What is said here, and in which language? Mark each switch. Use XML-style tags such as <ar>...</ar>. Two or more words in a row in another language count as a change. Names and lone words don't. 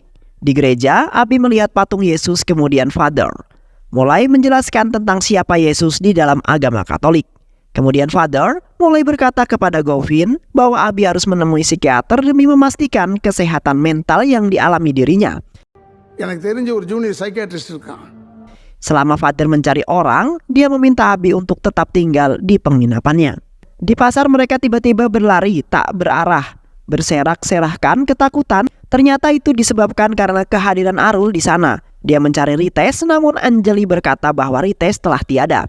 <id>Di gereja, Abi melihat patung Yesus kemudian Father mulai menjelaskan tentang siapa Yesus di dalam agama Katolik. Kemudian Father mulai berkata kepada Govin bahwa Abi harus menemui psikiater demi memastikan kesehatan mental yang dialami dirinya.</id> <ta>எனக்கு தெரிஞ்ச ஒரு</ta> <en>junior psychiatrist</en> <ta>இருக்கான்.</ta> <id>Selama Fadir mencari orang, dia meminta Abi untuk tetap tinggal di penginapannya. Di pasar mereka tiba-tiba berlari tak berarah, berserak-serahkan ketakutan. Ternyata itu disebabkan karena kehadiran Arul di sana. Dia mencari Rites, namun Anjali berkata bahwa Rites telah tiada.</id>